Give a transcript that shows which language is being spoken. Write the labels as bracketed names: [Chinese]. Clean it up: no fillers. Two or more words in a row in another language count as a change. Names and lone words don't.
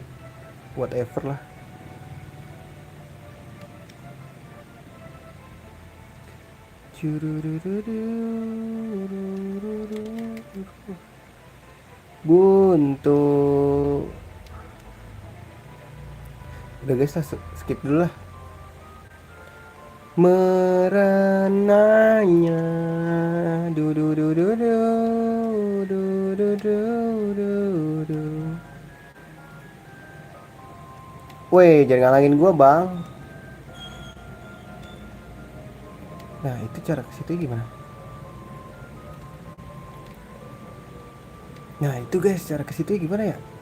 [Indonesian] Whatever lah. Buntu. Udah guys lah, skip dulu lah. Merananya. Du du du du du du du du du du. Weh, jangan ngalangin gua, Bang. Nah, itu cara ke situ gimana? Nah, itu guys, cara ke situ gimana ya?